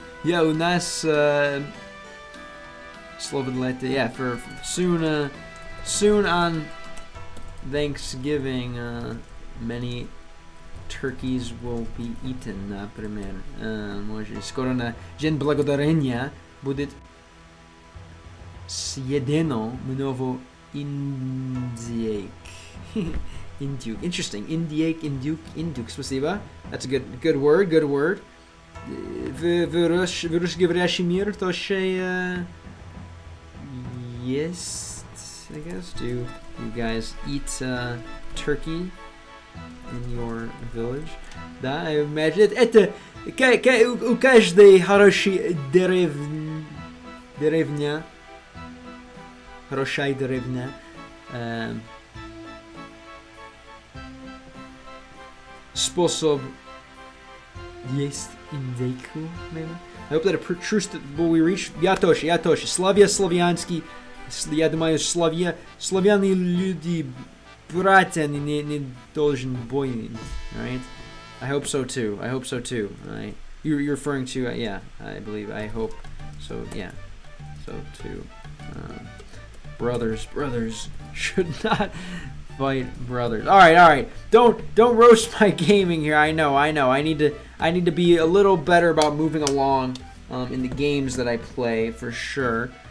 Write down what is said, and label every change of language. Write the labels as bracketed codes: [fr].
[en] Yeah, [ru] у нас слово для это, [en] yeah, for soon on Thanksgiving, many turkeys will be eaten, [ru] например. Может, скоро на День Благодарения будет съедено много индейк. [en] Индюк. Interesting. [ru] Индюк. Спасибо. [en] That's a good word. [ru] В русскоговорящий мир тоже есть, [en] I guess. Do you guys eat turkey in your village? Да, I imagine. [ru] Это у каждой хорошей деревня. Хорошая деревня. Способ есть индейку, maybe? [en] I hope that a true will we reach. [ru] Я тоже. Славянский. Я думаю, славяне люди, братья, не должен бойнить, right? [en] I hope so too. Right? You're referring to, yeah, I believe, I hope so, yeah. So too. Brothers should not fight brothers. All right. Don't roast my gaming here. I know. I need to be a little better about moving along in the games that I play for sure.